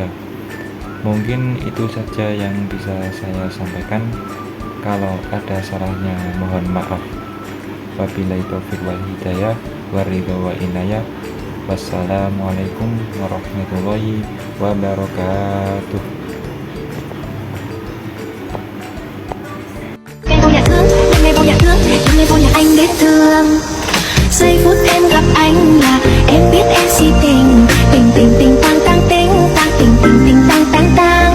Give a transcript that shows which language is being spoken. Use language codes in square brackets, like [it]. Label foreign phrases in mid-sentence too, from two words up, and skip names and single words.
[id] Mungkin itu saja yang bisa saya sampaikan. Kalau ada salahnya mohon maaf. [ar] وبالله التوفيق والهداية والرضا والعناية. والسلام عليكم ورحمة الله وبركاته. [vi] Em vô nhà thương, em ngay vô nhà thương, em ngay vô nhà anh để thương. Giây phút em gặp anh là em biết em si tình, tình tình tình tang tang tình, tang tình tình tình tang tang tang.